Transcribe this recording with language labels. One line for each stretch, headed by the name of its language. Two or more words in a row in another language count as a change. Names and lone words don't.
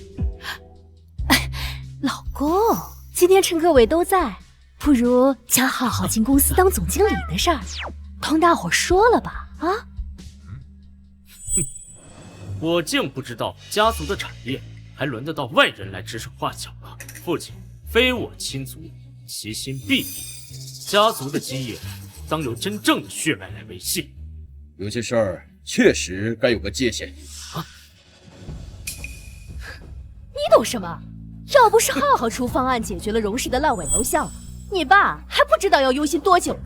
Chinese: 老公，今天趁各位都在，不如將浩浩進公司當總經理的事兒， 当大伙說了吧？啊？我竟不知道家族的产业还轮得到外人来指手畫脚了。父亲非我親族，其心必異。家族的基業當由真正的血脈來維繫。有些事兒確實該有個界限。啊？你懂什麼？要不是浩浩出方案解決了榮氏的爛尾樓項目，你爸還不知道要憂心多久呢。